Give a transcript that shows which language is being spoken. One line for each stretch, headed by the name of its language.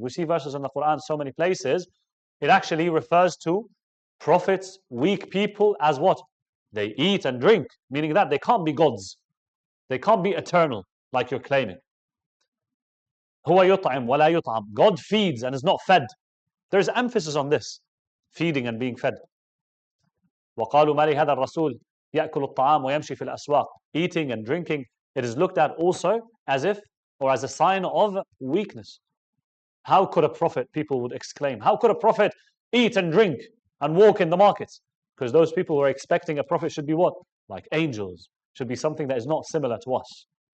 English: We see verses in the Quran so many places. It actually refers to prophets, weak people as what? They eat and drink, meaning that they can't be gods. They can't be eternal, like you're claiming.
Arabic: هو يطعم ولا يطعم.
English: God feeds and is not fed. There's emphasis on this, feeding and being fed.
Arabic: وقالوا ما لهذا الرسول يأكل الطعام ويمشي في الأسواق.
English: Eating and drinking, it is looked at also as if, or as a sign of weakness. How could a prophet, people would exclaim, how could a prophet eat and drink and walk in the markets? Because those people were expecting a prophet should be what? Like angels, should be something that is not similar to us.